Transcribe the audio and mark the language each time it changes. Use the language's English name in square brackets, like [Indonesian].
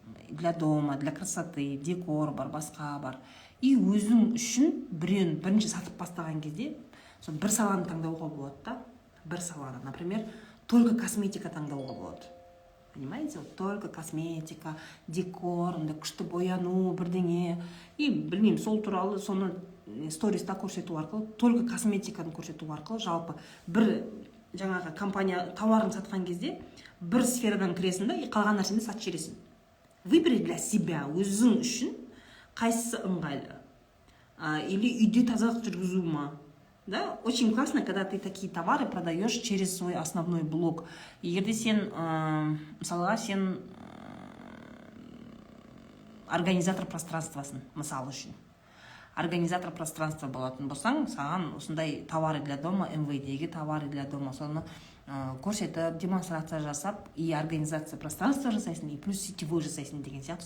[Russian] Для дома, для красоты, [Kazakh] декор бар, басқа бар. И өзің үшін бірінші сатып бастаған кезде бір саланы таңдауға болады да. Бір саланы, например, [Russian] только косметика [Kazakh] таңдауға болады. [Russian] Понимаете? Только косметика, [Kazakh] декор, күшті бояну, бірдеңе. И білмеймін, сол туралы соны сториста көрсету арқылы, только косметиканы көрсету арқылы, жалпы бір жаңағы компания тауарын сатқан кезде бір сферадан кіресің да, и қалған нәрсені сатып жібересің. [Russian] Выбери для себя, [Kazakh] өзің үшін қайсысы ыңғайлы. Или үйде тазалық жүргізу ма. [Russian] Да? Очень классно, когда ты такие товары продаешь через свой основной блог. [Kazakh] Егерде сен, мысалға, сен организатор пространствасын, мысал үшін. Организатор пространства болатын болсаң, саған осындай [Russian] товары для дома, [Kazakh] МВ-дегі товары для дома, соны көрсетіп, демонстрация жасап, и [Russian] организация пространства [Kazakh] жасайсың, и плюс сетевой жасайсың деген сияқты.